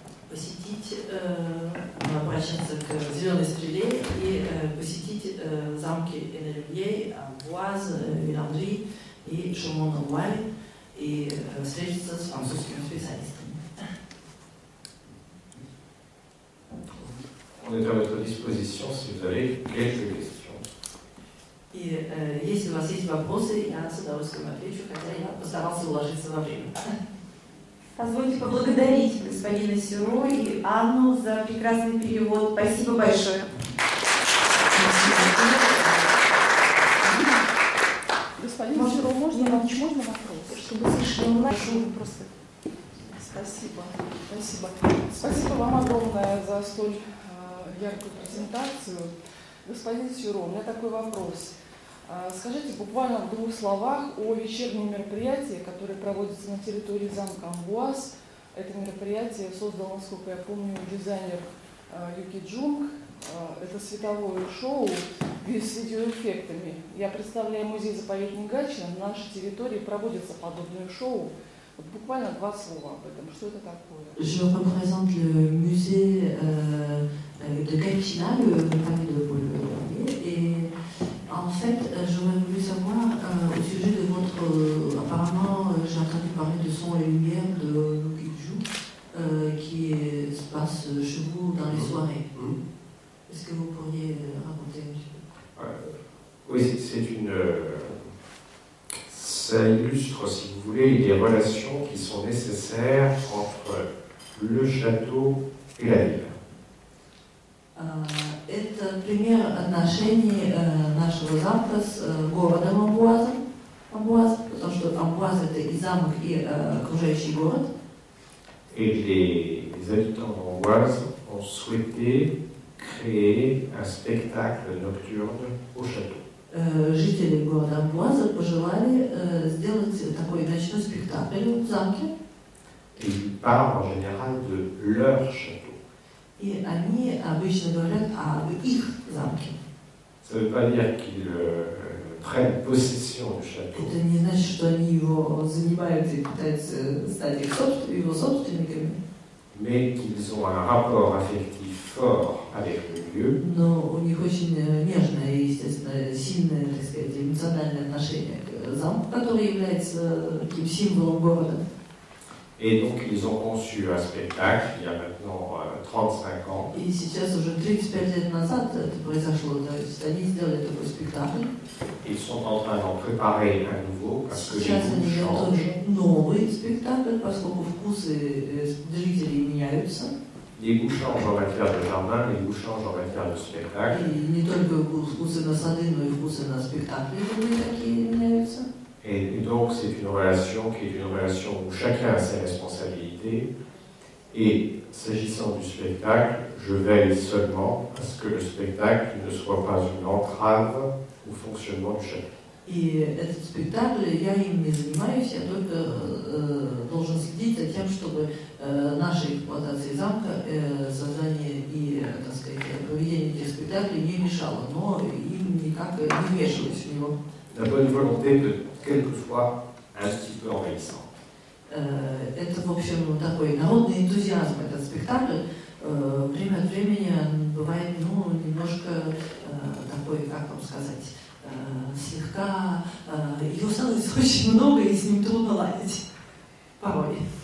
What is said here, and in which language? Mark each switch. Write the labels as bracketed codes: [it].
[ru] посетить, обращаться к Зеленой Стреле и посетить замки Эннелюбье, Амбуаз, Виландри и Шумон-Вуаль и встретиться с французскими специалистами. [fr] On est à votre disposition si vous avez quelques questions. [ru] И если у вас есть вопросы, я с удовольствием отвечу, хотя я постарался уложиться во время. Позвольте поблагодарить господина Сюро и Анну за прекрасный перевод. Спасибо большое. Господин Сюро, можно вопрос? Чтобы слышали просто. Спасибо. Спасибо вам огромное за столь яркую презентацию. Господин Сюро, у меня такой вопрос. Скажите буквально в 2 словах о вечернем мероприятии, которое проводится на территории замка Амбуаз. Это мероприятие создал, насколько я помню, дизайнер Юки Джунг. Это световое шоу с видеоэффектами. Я представляю музей-заповедник Гатчина. На нашей территории проводятся подобные шоу. Вот буквально 2 слова об этом. Что это такое? [fr] Je représente le musée de Gatineau, le palais de Paul. Et en fait, j'aurais voulu savoir au sujet de votre. Apparemment, j'ai entendu parler de Son et Lumière de Lukiju qui se passe chez vous dans les soirées. Est-ce que vous pourriez raconter un petit peu? Oui, c'est une. Ça illustre, si vous voulez, les relations qui sont nécessaires entre le château et la ville. [ru] Это пример отношений нашего замка с городом Амбуаз, потому что Амбуаз это и замок, и окружающий город. [fr] Et les habitants d'Amboise ont souhaité créer un spectacle nocturne au château. [ru] Жители города Амбуаза пожелали сделать такой ночной спектакль в замке. [fr] Et ils parlent en général de leur château. [ru] И они обычно говорят об их замке. [fr] Ça ne veut pas dire qu'ils prennent possession du château. [ru] Это не значит, что они его занимают и пытаются стать его собственниками. [fr] Mais qu'ils ont un rapport affectif fort avec le lieu. [ru] Но у них очень нежное и, естественно, сильное, так сказать, эмоциональное отношение к замку, который является таким символом города. [fr] Et donc ils ont conçu un spectacle il y a maintenant 35 ans. [ru] И сейчас уже 35 лет назад это произошло, то есть они сделали такой спектакль. [fr] Ils sont en train d'en préparer un nouveau parce que les [ru] Сейчас они [fr] goûts changent. [ru] готовят новый спектакль, поскольку вкусы зрителей меняются. [fr] Les goûts changent en matière de jardin, les goûts changent en matière de spectacle. [ru] И не только вкусы на сады, но и вкусы на спектакли такие меняются. [fr] Et donc c'est une relation qui est une relation où chacun a ses responsabilités. Et s'agissant du spectacle, je veille seulement à ce que le spectacle ne soit pas une entrave au fonctionnement du château. [ru] И этот спектакль, я им не занимаюсь, я только должен следить за тем, чтобы нашей эксплуатации замка, создание и, так сказать, проведение этих спектаклей не мешало, но им никак не вмешиваюсь в него. [fr] La bonne volonté peut quelquefois un petit peu envahissant. [ru] Это, в общем, такой народный энтузиазм, этот спектакль. Время от времени бывает, немножко такой, как вам сказать, слегка, его становится очень много, и с ним трудно ладить порой.